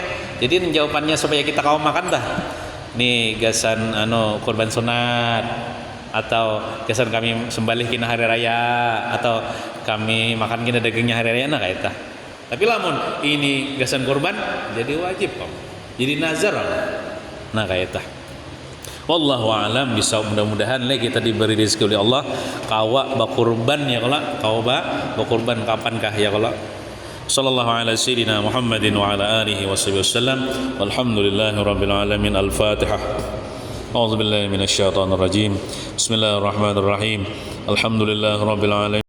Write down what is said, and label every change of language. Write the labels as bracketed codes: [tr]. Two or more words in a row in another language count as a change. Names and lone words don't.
[bjn] Jadi jawabannya supaya kita kau makan dah. Nih gasan kurban sunat, atau gasan kami sembelih kina hari raya, atau kami makan kina dagingnya hari raya, nah kayak itu. Tapi lamun ini gasan kurban jadi wajib jadi nazar. Nah kayak itu. [ar] والله أعلم بالصواب. [bjn] Mudah-mudahan kita diberi rezeki oleh Allah kawa bakurban ya kalau bakurban kapankah ya kalau. [ar] صلى الله على سيدنا محمد وعلى آله وصحبه وسلم. والحمد لله رب العالمين. Al-Fatihah. أعوذ بالله من الشيطان الرجيم. بسم الله الرحمن الرحيم. الحمد لله رب العالمين.